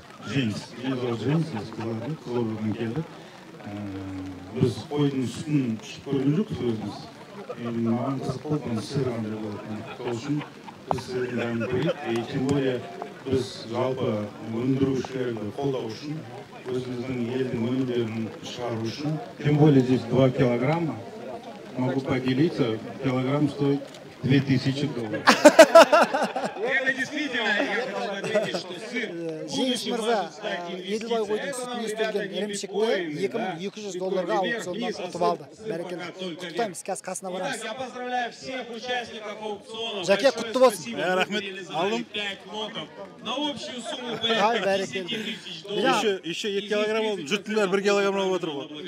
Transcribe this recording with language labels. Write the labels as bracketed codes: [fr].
[kk] Жеңіс, мен сол Жеңіс, ескілерді, қызылордадан келдік. Біз қойдың сүтін ішіп көрген жоқпыз өзіміз. Маған қызық болды, оны сыр қандай болатыны. Сол үшін біз сырдың дәмін көрейік. Тем более біз жалпы өндірушілерді қолдау үшін, өзіміздің елдің өнімдерін шығару үшін. [ru] Тем более здесь 2 килограмма. Могу поделиться, килограмм стоит 2000 долларов. Это действительно, я хотел бы отметить, что сыр [kk] Жеңіс мырза еділбай қойдың сүтін істелген ірімшікті 2200 долларға аукционнан ұтып алды. Бәрекелді. Құттықтаймыз, қазір қасына барамыз. [ru] Я поздравляю всех участников аукциона. [kk] Жаке, құтты болсын. Рахмет, алдым. [ru] На общую сумму порядка 10 тысяч долларов. [kk] Еще 2 килограмм алып, жұрттың бәрі 1 килограмм алып отыр ғой.